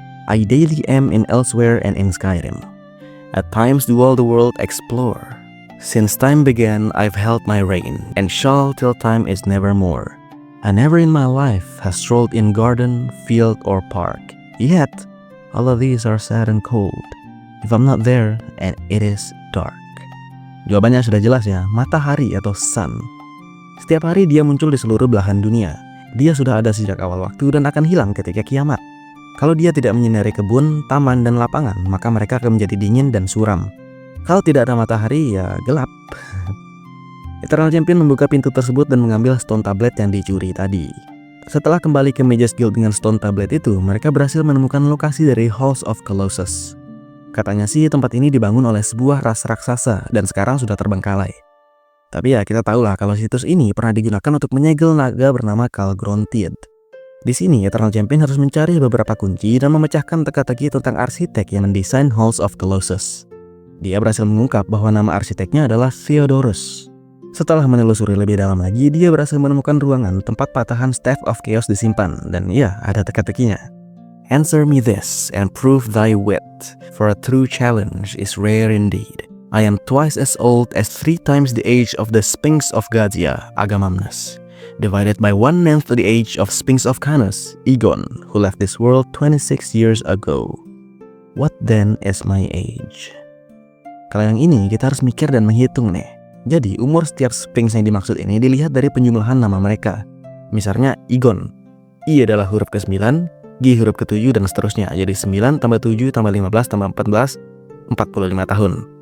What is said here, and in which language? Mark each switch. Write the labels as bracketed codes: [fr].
[en] I daily am in Elsewhere and in Skyrim. At times do all the world explore. Since time began, I've held my reign, and shall till time is nevermore. I never in my life has strolled in garden, field, or park. Yet, all of these are sad and cold. If I'm not there, and it is dark. [id] Jawabannya sudah jelas ya, matahari atau sun. Setiap hari dia muncul di seluruh belahan dunia. Dia sudah ada sejak awal waktu dan akan hilang ketika kiamat. Kalau dia tidak menyinari kebun, taman, dan lapangan, maka mereka akan menjadi dingin dan suram. Kalau tidak ada matahari, ya gelap. Eternal Champion membuka pintu tersebut dan mengambil stone tablet yang dicuri tadi. Setelah kembali ke Magus Guild dengan stone tablet itu, mereka berhasil menemukan lokasi dari Halls of Colossus. Katanya sih tempat ini dibangun oleh sebuah ras raksasa dan sekarang sudah terbengkalai. Tapi ya kita tahulah kalau situs ini pernah digunakan untuk menyegel naga bernama Calgrontied. Di sini Eternal Champion harus mencari beberapa kunci dan memecahkan teka-teki tentang arsitek yang mendesain Halls of Colossus. Dia berhasil mengungkap bahwa nama arsiteknya adalah Theodorus. Setelah menelusuri lebih dalam lagi, dia berhasil menemukan ruangan tempat patahan Staff of Chaos disimpan, dan ya, ada teka-tekinya. [en] Answer me this and prove thy wit, for a true challenge is rare indeed. I am twice as old as 3 times the age of the Sphinx of Gazia, Agamemnus, divided by 1/9 the age of Sphinx of Canos, Egon, who left this world 26 years ago. What then is my age? [id] Kalau yang ini kita harus mikir dan menghitung nih. Jadi umur setiap Sphinx yang dimaksud ini dilihat dari penjumlahan nama mereka. Misalnya Egon, I adalah huruf ke-9, G huruf ke-7 dan seterusnya. Jadi 9 tambah 7 tambah 15 tambah 14, 45 tahun.